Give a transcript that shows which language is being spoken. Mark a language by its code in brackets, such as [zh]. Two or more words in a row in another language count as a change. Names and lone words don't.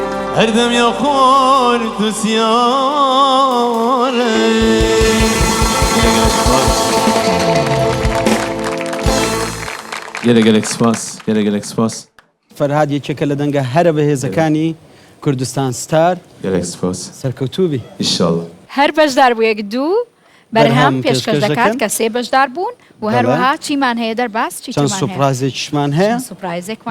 [ku] هردم یا خور تو سیاره گلک سپاس گلک سپاس [ckb] فەرهاد یەکێکە لە دەنگە هەرە بەهێزەکانی کوردستان ستار [ku] گلک سپاس [ckb] سەرکەوتوبی ئینشاءالله هەر بەشدار بوو یەک دوو بەرهەم پێشکەش دەکات کە سێ بەشدار بوون و هەروەها چیمان هەیە دەرباس چەند سوپرایزێکیشمان هەیە سوپرایزێکمان